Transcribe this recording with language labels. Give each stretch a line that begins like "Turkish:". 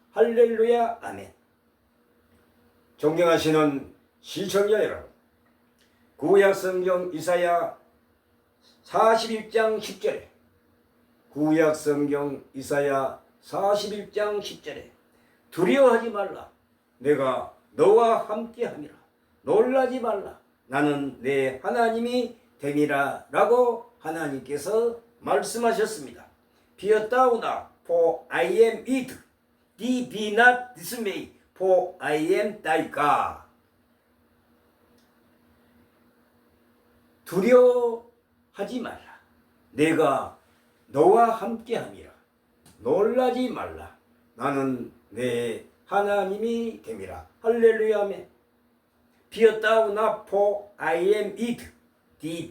Korean: 할렐루야 아멘. 존경하시는 시청자 여러분, 구약성경 이사야 41장 10절에 구약성경 이사야 41장 10절에 두려워하지 말라 내가 너와 함께함이라 놀라지 말라 나는 내 하나님이 됨이라 라고 하나님께서 말씀하셨습니다.
English: Fear thou not, for I am with thee. Be not dismayed, for I am thy God.
Korean: 두려워하지 말라. 내가 너와 함께함이라. 놀라지 말라. 나는 내 하나님이 됨이라. 할렐루야 아멘.
English: Fear thou not, for I am with thee.